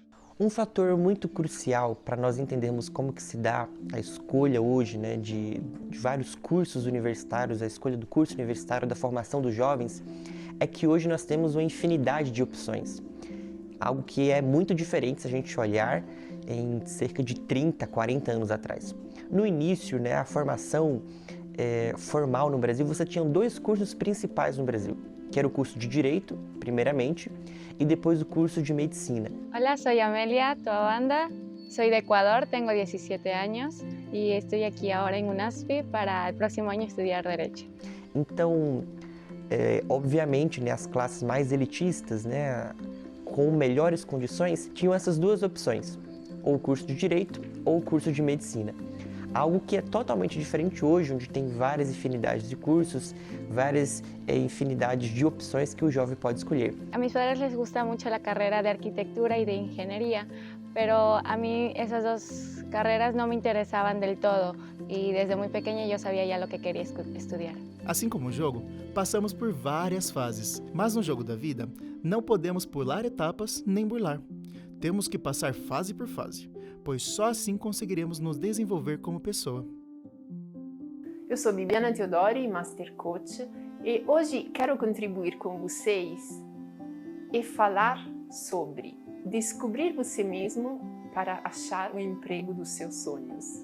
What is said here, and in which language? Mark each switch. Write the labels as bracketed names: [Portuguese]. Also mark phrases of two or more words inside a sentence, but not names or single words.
[Portuguese] Um fator muito crucial para nós entendermos como que se dá a escolha hoje, né, de vários cursos universitários, a escolha do curso universitário, da formação dos jovens, é que hoje nós temos uma infinidade de opções. Algo que é muito diferente se a gente olhar em cerca de 30, 40 anos atrás. No início, né, a formação formal no Brasil, você tinha 2 cursos principais no Brasil, que era o curso de Direito, primeiramente, [Spanish] y después el curso de Medicina. Hola, soy Amelia, tu banda. Soy de Ecuador, tengo 17 años. y estoy aquí ahora en UNASP para el próximo año estudiar Derecho. [Portuguese] Então, obviamente, né, as classes mais elitistas, né, com melhores condições, tinham essas duas opções, ou o curso de Direito ou o curso de Medicina. Algo que é totalmente diferente hoje, onde tem várias infinidades de cursos, várias infinidades de opções que o jovem pode escolher. [Spanish] A mis padres les gusta mucho la carrera de arquitectura y de ingeniería, pero a mí esas dos carreras no me interesaban del todo y desde muy pequeña yo sabía ya lo que quería estudiar. [Portuguese] Assim como o jogo, passamos por várias fases, mas no jogo da vida, não podemos pular etapas nem burlar. Temos que passar fase por fase, pois só assim conseguiremos nos desenvolver como pessoa. Eu sou Bibiana Teodori, Master Coach, e hoje quero contribuir com vocês e falar sobre descobrir você mesmo para achar o emprego dos seus sonhos.